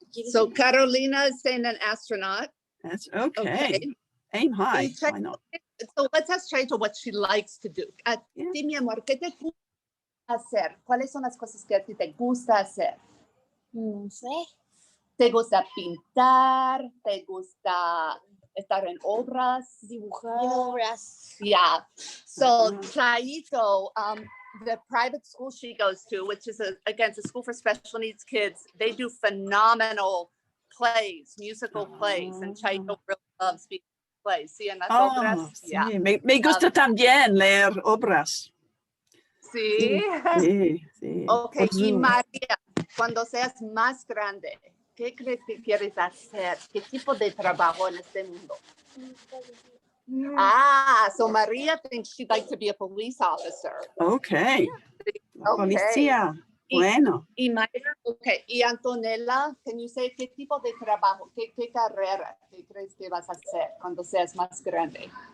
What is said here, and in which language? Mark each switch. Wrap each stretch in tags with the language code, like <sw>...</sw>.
<en>So Carolina is saying an astronaut. That's okay. Aim high. Why not? So let's ask Chaito what she likes to do.</en> <es>Dime, mi amor, ¿qué te gusta hacer? ¿Cuáles son las cosas que a ti te gusta hacer? No sé. ¿Te gusta pintar? ¿Te gusta estar en obras? Dibujar. Obras.</es> <en>Yeah. So Chaito, the private school she goes to, which is again, it's a school for special needs kids, they do phenomenal plays, musical plays, and Chaito really loves being plays.</en> <es>¿Sí? En las obras. Sí.</es> <en>Yeah.</en> <es>Me gusta también leer obras. Sí. Sí.</es> <en>Okay.</en> <es>Y María, cuando seas más grande, ¿qué crees que quieres hacer? ¿Qué tipo de trabajo en este mundo?</es> <en>So Maria thinks she'd like to be a police officer.</en> <es>Okay. Policía. Bueno. Y Mayra, okay. Y Antonella,</es> <en>can you say</en> <es>qué tipo de trabajo, qué carrera que crees que vas a hacer cuando seas más grande?</es>